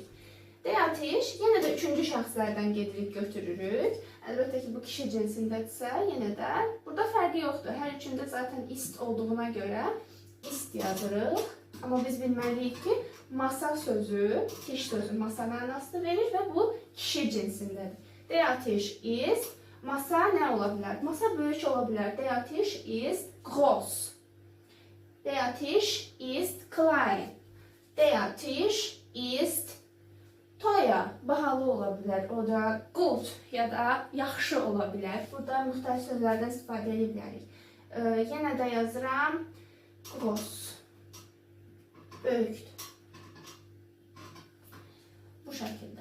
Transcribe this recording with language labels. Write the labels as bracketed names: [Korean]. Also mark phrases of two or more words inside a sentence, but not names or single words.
[German] Der Tisch [Azerbaijani] yenə də üçüncü şəxslərdən gedirik, götürürük. Əlbəttə ki, bu kişi cinsindədirsə, yenə də burada fərqi yoxdur. Hər üçündə zaten ist olduğuna görə ist yazırıq. Amma biz bilməliyik ki, masa sözü, tiş sözü masa mənasını verir və bu kişi cinsindədir. [German] Der Tisch ist, [Azerbaijani] masa nə ola bilər? Masa böyük ola bilər. [German] Der Tisch ist groß. Der Tisch ist klein. Der Tisch ist teuer, [Azerbaijani] bahalı ola bilər. O da gut ya da yaxşı ola bilər. Burada müxtəlif sözlərdən istifadə edə bilərik. Yenə də yazıram. Groß. Böyükdür. Bu şəkildə.